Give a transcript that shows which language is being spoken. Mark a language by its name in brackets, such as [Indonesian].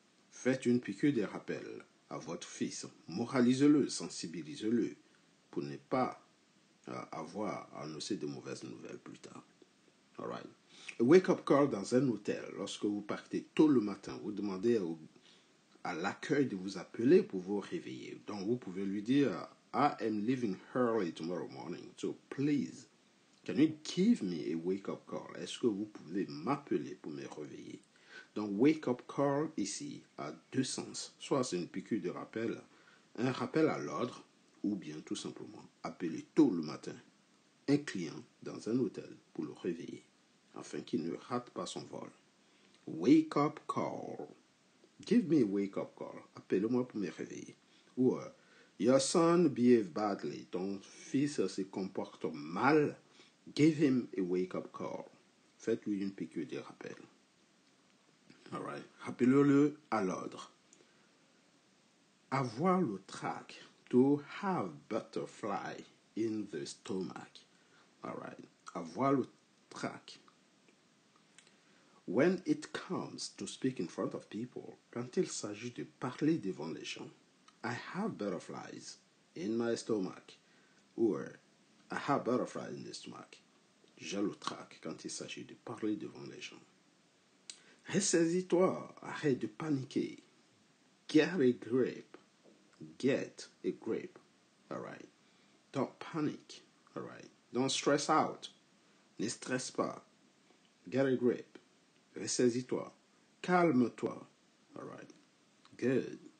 [French] Faites une piqûre de rappel à votre fils. Moralisez-le, sensibilisez-le pour ne pas avoir à annoncer de mauvaises nouvelles plus tard. Alright. A wake-up call dans un hôtel. Lorsque vous partez tôt le matin, vous demandez à l'accueil de vous appeler pour vous réveiller. Donc vous pouvez lui dire [English] I am leaving early tomorrow morning. So please, can you give me a wake-up call? [French] Est-ce que vous pouvez m'appeler pour me réveiller? Donc wake-up call ici a deux sens. Soit c'est une piqûre de rappel, un rappel à l'ordre, ou bien tout simplement appeler tôt le matin un client dans un hôtel pour le réveiller afin qu'il ne rate pas son vol. [English] Wake up call. Give me a wake up call. [French] Appelle-moi pour me réveiller. [English] Ou your son behaved badly. [French] Ton fils se comporte mal. [English] Give him a wake up call. [French] Faites-lui une piqûre de rappel. Alright. Rappelez-le à l'ordre. Avoir le trac. [English] To have butterfly in the stomach. Alright. [French] Avoir le trac. [English] When it comes to speak in front of people, [French] quand il s'agit de parler devant les gens, [English] I have butterflies in my stomach. Or, I have butterflies in the stomach. [French] J'ai le trac quand il s'agit de parler devant les gens. Ressaisis-toi, arrête de paniquer. [English] Get a grip. Get a grip. Alright. Don't panic. Alright. Don't stress out. [French] Ne stresse pas. [English] Get a grip. [French] Ressaisis-toi. Calme-toi. [English] Alright. Good.